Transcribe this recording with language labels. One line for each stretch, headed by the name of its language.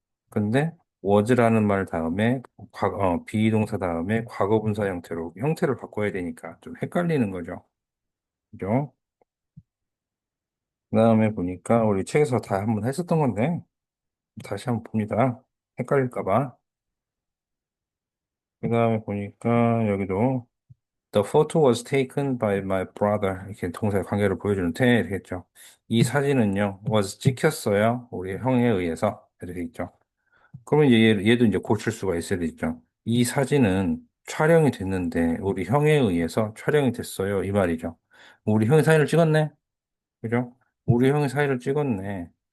Korean: 근데 was라는 말 다음에 비동사 다음에 과거분사 형태로 형태를 바꿔야 되니까 좀 헷갈리는 거죠. 그죠? 그다음에 보니까 우리 책에서 다 한번 했었던 건데 다시 한번 봅니다. 헷갈릴까 봐. 그다음에 보니까 여기도
English: The photo was taken by my brother.
Korean: 이렇게 동사의 관계를 보여주는데 되겠죠. 이 사진은요, was 찍혔어요. 우리 형에 의해서. 이렇게 있죠. 그러면 이제 얘도 이제 고칠 수가 있어야 되죠. 이 사진은 촬영이 됐는데, 우리 형에 의해서 촬영이 됐어요. 이 말이죠. 우리 형이 사진을 찍었네? 그죠? 우리 형이 사진을 찍었네.